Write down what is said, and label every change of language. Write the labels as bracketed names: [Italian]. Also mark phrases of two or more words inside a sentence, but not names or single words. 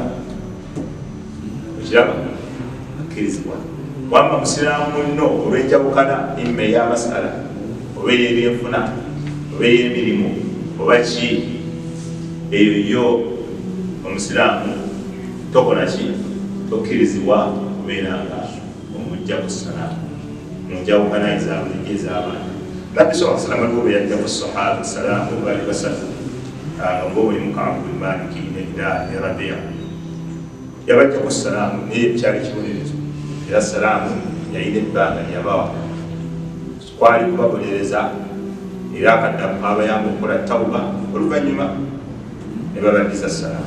[Ganda] Ekiraba akkirizibwa wamma musiraamu munno olw'enjawukana imma ey'amasala oba ey'ebyenfuna oba ey'emirimu oba ki, eyo yo omusiraamu tokola ki? Tokkirizibwa okubeera nga omugjaku salaamu mu njawukana ezaabulijjo ez'abantu. Nabbi [Arabic] صلى الله عليه وسلم [Ganda] aliwo bwe yajjaku sahaba salaamu baali basatu nga ng'omulimu Ka'b bin Malik ne Bilaal ne Rabi'a yabajjaku salaamu naye kyali kibonerezo era salaamu yayina ebbanga lyabawa kwali kubabonereza era akaddamu abayamba okukola tawuba oluvannyuma ne babaddiza salaamu.